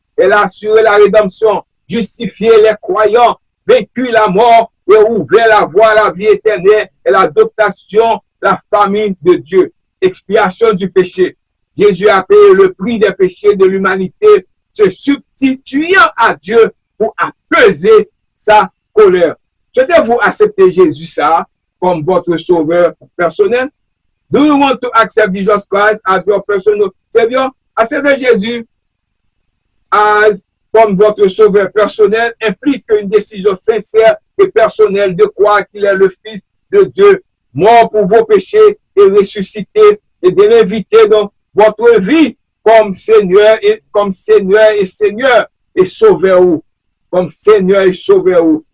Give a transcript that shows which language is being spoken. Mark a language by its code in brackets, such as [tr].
[fr] Elle a assuré la rédemption, justifié les croyants, vaincu la mort et ouvert la voie à la vie éternelle et l'adoption, la famille de Dieu. Expiation du péché. Jésus a payé le prix des péchés de l'humanité, se substituant à Dieu pour apaiser sa colère. Souhaitez-vous accepter Jésus ça comme votre sauveur personnel? [en] Do you want to accept Jesus Christ as your personal Savior? [fr] Accepter Jésus comme votre sauveur personnel implique une décision sincère et personnelle de croire qu'il est le Fils de Dieu, mort pour vos péchés et ressuscité, et de l'inviter dans votre vie comme Seigneur et Seigneur et Sauveur, comme Seigneur et Sauveur.